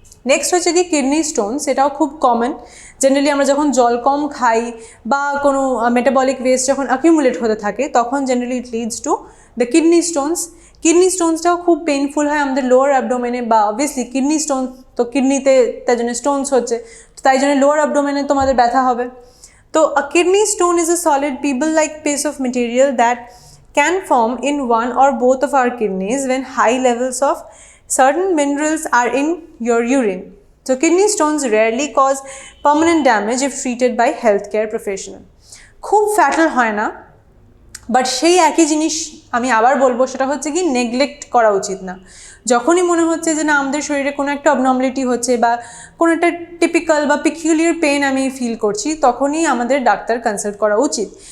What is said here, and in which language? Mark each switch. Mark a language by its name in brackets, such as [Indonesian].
[Bangla] Next হচ্ছে কি kidney stone, সেটাও খুব কমন। জেনারেলি আমরা যখন জল কম খাই বা কোনো মেটাবলিক ওয়েস্ট যখন অ্যাকিউমুলেট হতে থাকে তখন generally [English] It leads to the kidney stones. [Bangla] Kidney স্টোনসটাও খুব পেইনফুল হয় আমাদের লোয়ার অ্যাবডোমেনে, বা অবভিয়াসলি কিডনি স্টোন তো কিডনিতে, তাই জন্য স্টোনস হচ্ছে, তো তাই জন্য লোয়ার অ্যাবডোমেনে তোমাদের ব্যথা হবে। [English] তো a kidney stone is a solid pebble-like piece of material that can form in one or both of our kidneys when high levels of certain minerals are in your urine. So kidney stones rarely cause permanent damage if treated by healthcare professional. [Bangla] খুব fatal হয় না, but সেই একই জিনিস আমি আবার বলবো, সেটা হচ্ছে কি নেগলেক্ট করা উচিত না। যখনই মনে হচ্ছে যে না আমাদের শরীরে কোনো একটা অবনর্মালিটি হচ্ছে বা কোনো একটা টিপিক্যাল বা পিকিউলিয়ার পেন আমি ফিল করছি, তখনই আমাদের ডাক্তার কনসাল্ট করা উচিত।